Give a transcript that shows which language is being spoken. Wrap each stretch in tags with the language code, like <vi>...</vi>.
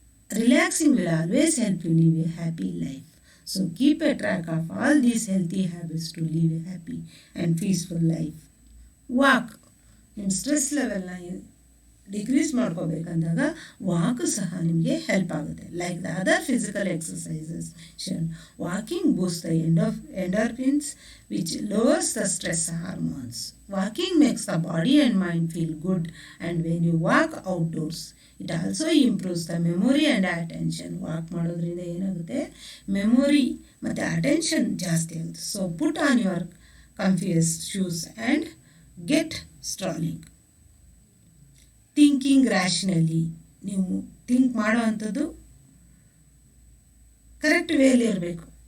<en>Relaxing will always help you live a happy life. So keep a track of all these healthy habits to live a happy and peaceful life. Walk.</en> <kn>ನಿಮ್ಮ stress ಲೆವೆಲ್ನ decrease ಮಾಡ್ಕೋಬೇಕಂದಾಗ walk ಸಹ ನಿಮಗೆ help ಆಗುತ್ತೆ.</kn> <en>Like the other physical exercises, walking boost the endorphins which lowers the stress hormones. Walking makes the body and mind feel good, and when you walk outdoors, it also improves the memory and attention.</en> <kn>Walk ಮಾಡೋದ್ರಿಂದ ಏನಾಗುತ್ತೆ, memory ಮತ್ತು attention ಜಾಸ್ತಿ ಆಗುತ್ತೆ.</kn> <en>So put on your comfiest shoes and get strolling. Thinking rationally.</en> <kn>ನೀವು think ಮಾಡೋ ಅಂಥದ್ದು correct ವೇಲಿ ಇರಬೇಕು.</kn>